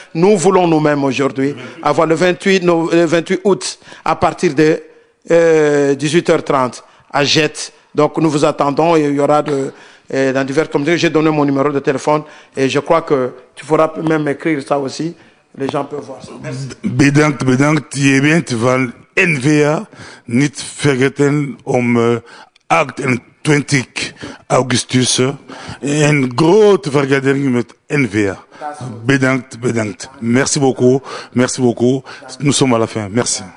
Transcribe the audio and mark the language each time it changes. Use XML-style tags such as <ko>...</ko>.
<fr>Nous voulons nous-mêmes aujourd'hui avoir le 28 août à partir de 18h30 à Jette. Donc nous vous attendons et il y aura dans divers comités. J'ai donné mon numéro de téléphone et je crois que tu pourras même écrire ça aussi. Les gens peuvent voir ça. Merci.</fr> <nl>Bedankt, je bent van NVA. Niet vergeten om 28 augustus een grote vergadering met NVA. Bedankt.</nl> <fr>Merci beaucoup. Nous sommes à la fin. Merci.</fr>